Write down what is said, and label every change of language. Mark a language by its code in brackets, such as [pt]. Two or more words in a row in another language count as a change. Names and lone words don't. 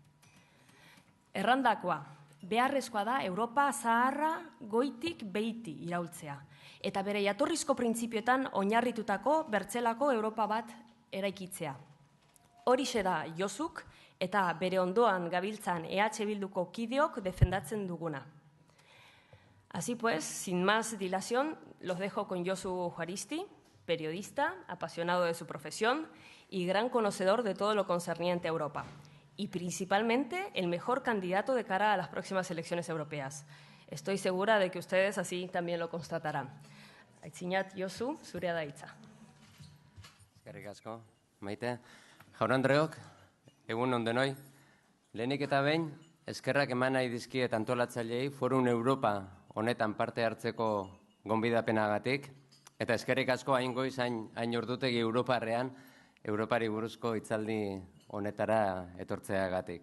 [eu] Errandakoa, beharrezkoa da Europa zaharra goitik behiti iraultzea eta bere jatorrizko printzipioetan oinarritutako bertzelako Europa bat eraikitzea. Horixe da Josuk eta bere ondoan gabiltzan EH Bilduko kideok defendatzen duguna. [es] Así pues, sin más dilación, los dejo con Josu Juaristi, periodista, apasionado de su profesión y gran conocedor de todo lo concerniente a Europa. Y principalmente el mejor candidato de cara a las próximas elecciones europeas. Estoy segura de que ustedes así también lo constatarán. [eu] Aitzinat, Josu, zurea da hitza. Eskerrik asko, Maite. Jaun-andreok, egun on denoi. Lehenik eta behin, eskerrak eman nahi dizkiet antolatzaileei Forum Europa honetan parte hartzeko gonbidapenagatik, eta eskerrik asko hain goiz, hain ordutegi Europari buruzko hitzaldi honetara etortzeagatik.